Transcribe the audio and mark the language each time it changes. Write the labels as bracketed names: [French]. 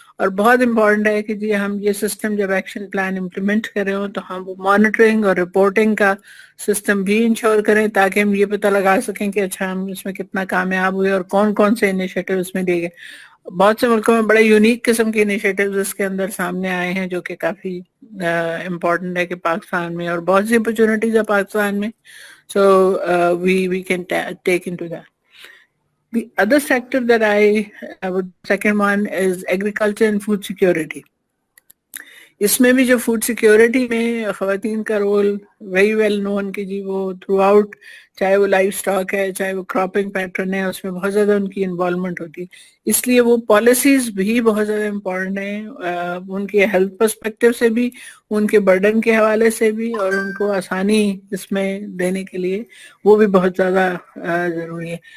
[Urdu] اور بہت امپورٹنٹ ہے کہ جی ہم یہ سسٹم جب ایکشن پلان امپلیمنٹ کر رہے ہوں تو ہم وہ مانیٹرنگ اور رپورٹنگ کا سسٹم بھی انشور کریں تاکہ ہم یہ پتہ لگا سکیں کہ اچھا ہم اس میں کتنا کامیاب ہوئے اور کون کون سے انیشیٹو اس میں دیے گئے. بہت سے ملکوں میں بڑے یونیک قسم کے انیشیٹوز اس کے اندر سامنے آئے ہیں جو کہ کافی امپورٹنٹ ہے کہ پاکستان میں, اور بہت سی اپرچونٹیز ہے پاکستان میں. [English] So we can take into that. The other sector that second one is agriculture and food security. [Urdu] اس میں بھی جو فوڈ سیکیورٹی میں خواتین کا رول ویری ویل نون کہ جی وہ تھرو آؤٹ, چاہے وہ لائف سٹاک ہے, چاہے وہ کراپنگ پیٹرن ہے, اس میں بہت زیادہ ان کی انوالومنٹ ہوتی ہے. اس لیے وہ پالیسیز بھی بہت زیادہ امپورٹنٹ ہیں, ان کے ہیلتھ پرسپیکٹیو سے بھی, ان کے برڈن کے حوالے سے بھی, اور ان کو آسانی اس میں دینے کے لیے وہ بھی بہت زیادہ ضروری ہے.